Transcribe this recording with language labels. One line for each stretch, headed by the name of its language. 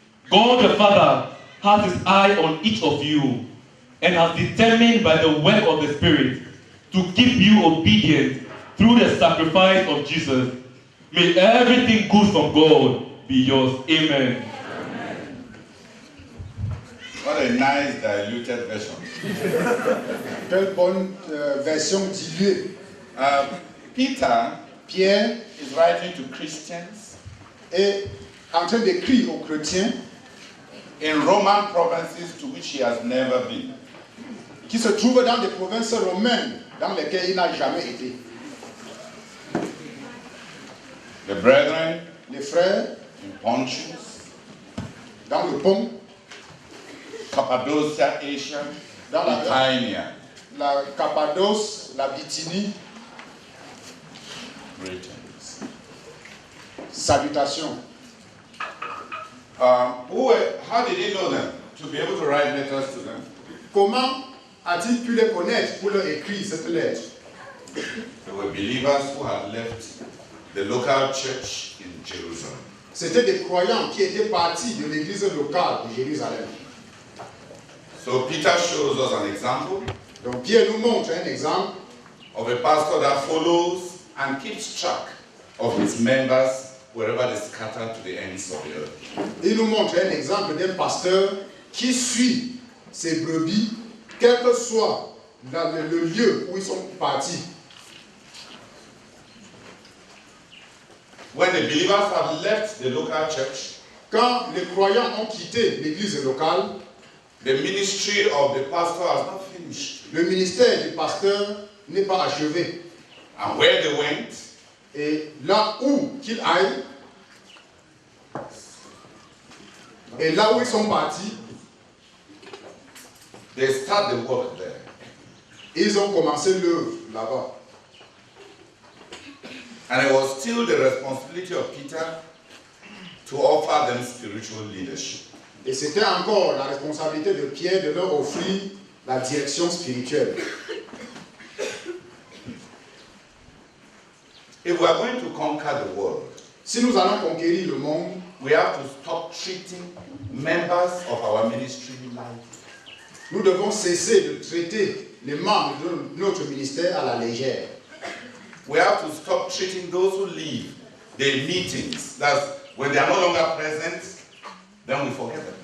English: God the Father has his eye on each of you and has determined by the work of the Spirit to keep you obedient through the sacrifice of Jesus. May everything good from God be yours. Amen. What a nice diluted version.
French: Quelle bonne version diluée.
English: Pierre is writing to Christians
French: et en train d'écrire aux chrétiens
English: in Roman provinces to which he has never been.
French: Qui se trouvent dans des provinces romaines dans lesquelles il n'a jamais été.
English: The brethren,
French: les frères,
English: in Pontus,
French: dans le Pont,
English: Cappadocia, Asia,
French: dans
English: Bithynia,
French: la Cappadoce, la Bithynie.
English: Greetings.
French: Salutations.
English: How did he know them? To be able to write letters to them?
French: Comment a-t-il pu les connaître pour leur écrire cette lettre?
English: They were believers who had left the local church in Jerusalem.
French: C'étaient des croyants qui étaient partis de l'église locale de Jérusalem.
English: So Peter shows us an example.
French: Donc Pierre nous montre un exemple
English: of a pastor that follows and keeps track of his members wherever they scatter to the ends of the earth.
French: Il nous montre un exemple d'un pasteur qui suit ses brebis, quel que soit le lieu où ils sont partis.
English: When the believers have left the local church,
French: quand les croyants ont quitté l'église locale,
English: the ministry of the pastor has not finished.
French: Le ministère du pasteur n'est pas achevé.
English: And where they went,
French: et là où qu'ils aillent, et là où ils sont partis,
English: they start the work there.
French: Ils ont commencé l'œuvre là-bas.
English: And it was still the responsibility of Peter to offer them spiritual leadership.
French: Et c'était encore la responsabilité de Pierre de leur offrir la direction spirituelle.
English: If we are going to conquer the world,
French: si nous allons conquérir le monde,
English: we have to stop treating members of our ministry lightly.
French: Nous devons cesser de traiter les membres de notre ministère à la légère.
English: We have to stop treating those who leave their meetings. That's when they are no longer present, then we forget them.